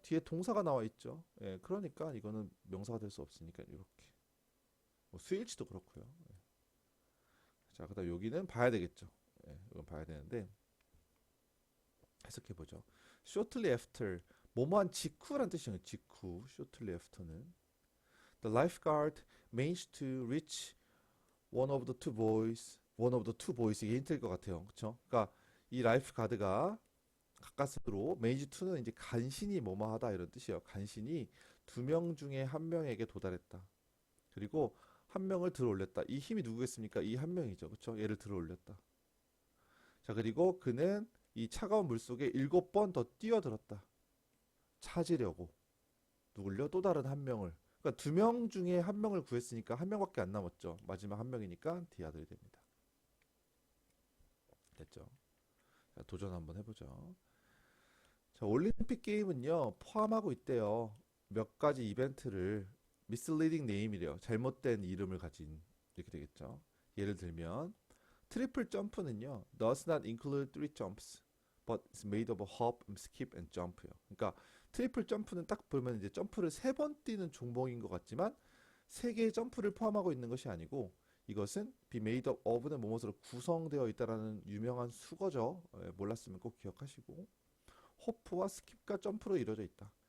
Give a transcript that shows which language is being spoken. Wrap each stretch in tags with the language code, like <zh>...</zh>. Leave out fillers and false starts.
<ko>뒤에 동사가 나와 있죠. 예, 그러니까 이거는 명사가 될 수 없으니까 이렇게. 뭐 수일치도 그렇고요. 예. 자, 그다음 여기는 봐야 되겠죠. 예, 이건 봐야 되는데 해석해 보죠.</ko> <en>shortly after</en> <ko>뭐뭐한 직후란 뜻이에요. 직후.</ko> <en>shortly after는 the lifeguard managed to reach one of the two boys</en> <ko>이게 힌트일 것 같아요. 그렇죠? 그러니까 이 라이프 가드가 가까스로</ko> <en>manage to</en> <ko>는 이제 간신히 뭐뭐하다 이런 뜻이에요. 간신히 두 명 중에 한 명에게 도달했다. 그리고 한 명을 들어 올렸다. 이 힘이 누구겠습니까? 이 한 명이죠. 그렇죠? 얘를 들어 올렸다. 자, 그리고 그는 이 차가운 물 속에 7번 더 뛰어들었다. 찾으려고. 누굴요? 또 다른 한 명을. 그러니까 두 명 중에 한 명을 구했으니까 한 명밖에 안 남았죠. 마지막 한 명이니까 디아들이 됩니다. 됐죠? 자, 도전 한번 해보죠. 자, 올림픽 게임은요, 포함하고 있대요. 몇 가지 이벤트를</ko> <en>misleading name</en> <ko>이래요. 잘못된 이름을 가진 이렇게 되겠죠.</ko> <en>예를 들면</en> <ko>트리플 점프는요,</ko> <en>does not include three jumps, but it's made of a hop, skip, and jump요.</en> <ko>그러니까 트리플 점프는 딱 보면 이제 점프를 3번 뛰는 종목인 것 같지만 3개의 점프를 포함하고 있는 것이 아니고 이것은</ko> <en>be made of of</en> <ko>는 뭐뭐로 구성되어 있다라는 유명한 수거죠. 예, 몰랐으면 꼭 기억하시고 호프와 스킵과 점프로 이루어져 있다.</ko>